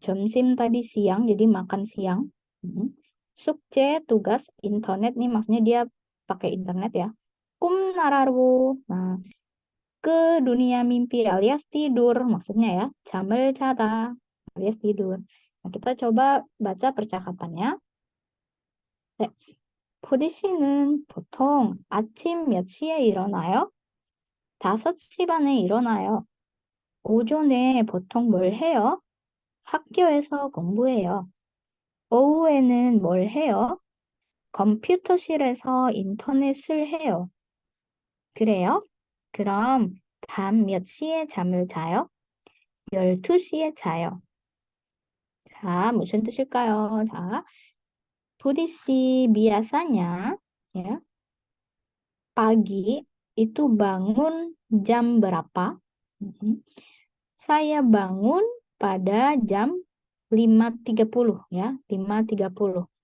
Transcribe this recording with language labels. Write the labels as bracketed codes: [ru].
[ko] 점심 [id] tadi siang, jadi makan siang. 숙제, tugas, internet nih maksudnya dia pakai internet ya. [ko] 꿈나라로. [id] Nah, ke dunia mimpi alias tidur maksudnya ya. [ko] 잠을 자다 [id] alias tidur. Nah, kita coba baca percakapannya. [ko] 네. 보디 씨는 보통 아침 몇 시에 일어나요? 5시 반에 일어나요. 오전에 보통 뭘 해요? 학교에서 공부해요. 오후에는 뭘 해요? 컴퓨터실에서 인터넷을 해요. 그래요? 그럼 밤 몇 시에 잠을 자요? 12시에 자요. 자, 무슨 뜻일까요? 자, 부디 씨 [id] biasanya ya, pagi itu bangun jam berapa? Saya bangun pada jam 5.30 ya, 5.30.